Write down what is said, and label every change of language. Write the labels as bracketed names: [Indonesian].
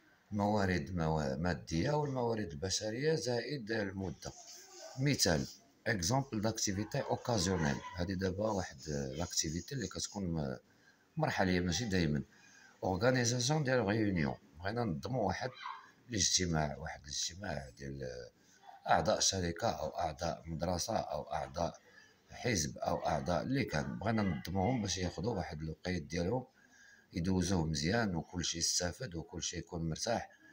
[Arabic] موارد مادية والموارد البشرية زائد المدة. مثال [French] exemple d'activité occasionnelle. [Arabic] هذه دابا واحد l'activité اللي كتكون مرحلية ماشي دايما. [French] Organisation [Arabic] ديال [French] réunion. [Arabic] بغينا ننظموا واحد الاجتماع ديال أعضاء شركة أو أعضاء مدرسة أو أعضاء حزب أو أعضاء اللي كان بغينا ننظموهم باش ياخذوا واحد الوقيت ديالهم يدوزوه مزيان وكلشي يستافد وكلشي يكون مرتاح.